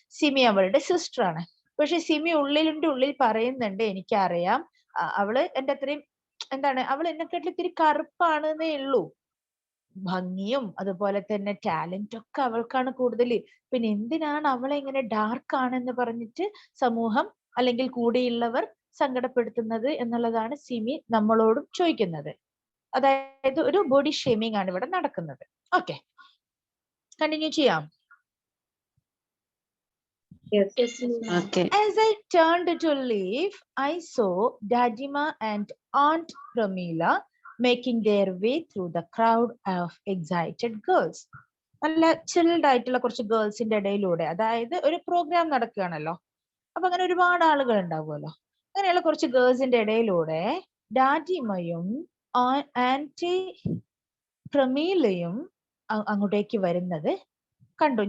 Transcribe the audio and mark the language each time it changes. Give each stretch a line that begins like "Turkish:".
Malayalam: സിമി അവളുടെ സിസ്റ്റർ ആണ്. പക്ഷെ സിമി ഉള്ളിൽ പറയുന്നുണ്ട്, എനിക്കറിയാം അവള് എന്റെ അത്രയും എന്താണ്, അവൾ എന്നെക്കാട്ടിൽ ഇത്തിരി കറുപ്പാണെന്നേ ഉള്ളൂ, ഭംഗിയും അതുപോലെ തന്നെ ടാലന്റ് ഒക്കെ അവൾക്കാണ് കൂടുതൽ. പിന്നെ എന്തിനാണ് അവളെ ഇങ്ങനെ ഡാർക്ക് ആണെന്ന് പറഞ്ഞിട്ട് സമൂഹം അല്ലെങ്കിൽ കൂടെയുള്ളവർ സങ്കടപ്പെടുത്തുന്നത് എന്നുള്ളതാണ് സിമി നമ്മളോടും ചോദിക്കുന്നത്. അതായത് ഒരു ബോഡി ഷേമിംഗ് ആണ് ഇവിടെ നടക്കുന്നത്. ഓക്കെ, കണ്ടിന്യൂ ചെയ്യാം.
English: As I turned to leave, I saw Dadima and Aunt Pramila making their way through the crowd of excited girls.
Malayalam: നല്ല ചിൽഡ് ആയിട്ടുള്ള കുറച്ച് ഗേൾസിന്റെ ഇടയിലൂടെ, അതായത് ഒരു പ്രോഗ്രാം നടക്കുകയാണല്ലോ, അപ്പൊ അങ്ങനെ ഒരുപാട് ആളുകൾ ഉണ്ടാവുമല്ലോ, അങ്ങനെയുള്ള കുറച്ച് ഗേൾസിന്റെ ഇടയിലൂടെ ഡാഡിമയും ആന്റി പ്രമീലയും അങ്ങോട്ടേക്ക് വരുന്നത് കണ്ടു.